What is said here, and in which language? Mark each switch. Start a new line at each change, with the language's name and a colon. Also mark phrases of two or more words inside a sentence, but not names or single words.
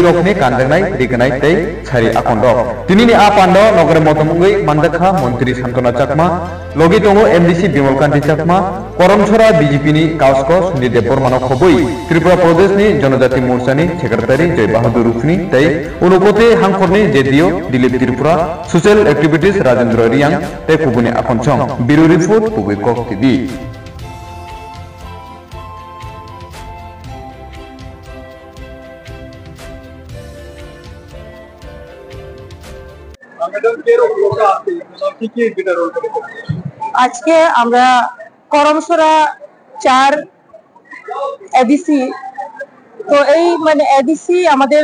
Kok Borok: रखने कान्दांनाय रिगनाय तै सारि आखन्द दिनिनि आ पान्डा नगर मतमुगै मानदाखा मन्त्रि सान्तना चाकमा लगे दङ एमडिसि बिमल कान्ति चाकमा करमछरा बीजेपीनि काउसको सुनिल देव बर्मानो खबै त्रिपुरा प्रदेशनि जनजाति मोर्चानि सेक्रेटारि जय बाहादुर रुफनि तै उनुपते हांखरनि जेडिओ दिलीप त्रिपुरा
English: social activities
Kok Borok: राजेंद्र रियांग तै कुबुनि आखनसं बिरु रिपोर्ट पुबेकक टीवी
Bangla: আজকে আমরা করমছড়া 4 এডিসি তো এই মানে এডিসি আমাদের